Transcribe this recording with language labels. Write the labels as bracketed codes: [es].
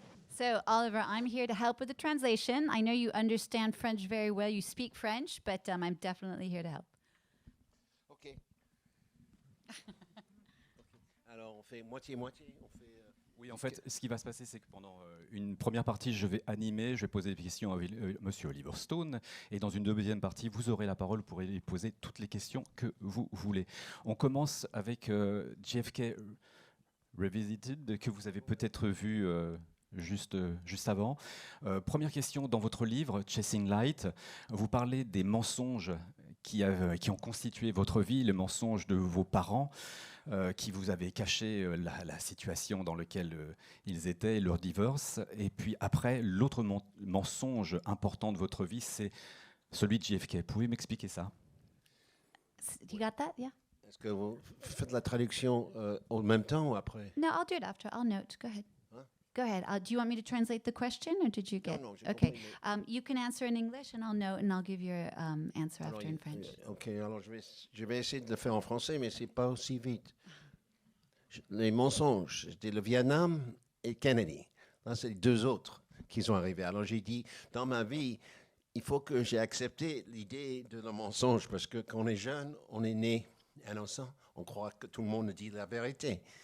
[en] So, Oliver, I'm here to help with the translation. I know you understand French very well. You speak French, but I'm definitely here to help. OK. [fr] Alors, on fait moitié-moitié. Oui, en fait, ce qui va se passer, c'est que pendant une première partie, je vais animer, je vais poser des questions à Monsieur Oliver Stone, et dans une deuxième partie, vous aurez la parole pour lui poser toutes les questions que vous voulez. On commence avec JFK Revisited, que vous avez peut-être vu juste avant. Première question, dans votre livre, Chasing Light, vous parlez des mensonges qui ont constitué votre vie, les mensonges de vos parents, qui vous avaient caché la situation dans laquelle ils étaient, leur divorce. Et puis après, l'autre mensonge important de votre vie, c'est celui de JFK. Pouvez m'expliquer ça? [en] You got that? Yeah. [fr] Est-ce que vous faites la traduction en même temps ou après? [en] No, I'll do it after. I'll note. Go ahead. Huh? Go ahead. Do you want me to translate the question, or did you get? [fr] Non, j'ai [en] Okay. [fr] compris, [en] You can answer in English, and I'll note, and I'll give your answer [fr] Alors, [en] after in French. [fr] OK, alors je vais essayer de le faire en français, mais c'est pas aussi vite. Les mensonges, c'était le Vietnam et Kennedy. Là, c'est les deux autres qui sont arrivés. Alors j'ai dit, dans ma vie, il faut que j'ai accepté l'idée de le mensonge, parce que quand on est jeune, on est né innocent, on croit que tout le monde dit la vérité.